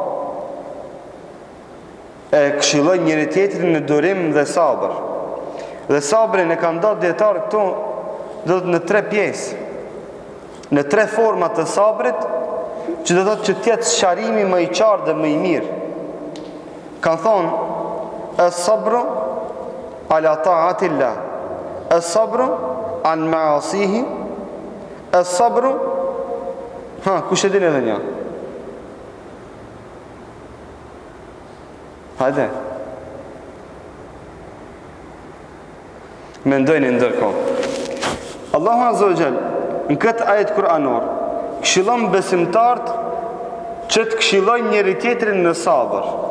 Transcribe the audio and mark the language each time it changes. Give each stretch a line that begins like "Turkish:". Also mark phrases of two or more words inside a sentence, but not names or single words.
Albanian: E këshillon njëri tjetrin në durim dhe sabër. Dhe sabrin e kanë dhënë dietar këtu do të në 3 pjesë, në 3 forma të sabrit, që do të thotë që të jetë sharimi më i qartë dhe më i mirë. Kanë thonë
Arabic: الصبر على طاعة الله، الصبر عن معاصيه، الصبر,
Albanian: kush e din edhe një? Hajde. Mendojnë ndërkohë. Allahu
Arabic: عز وجل
Albanian: në këtë ajet kuranor këshillon besimtarët që të këshillojnë njëri tjetrin në sabër.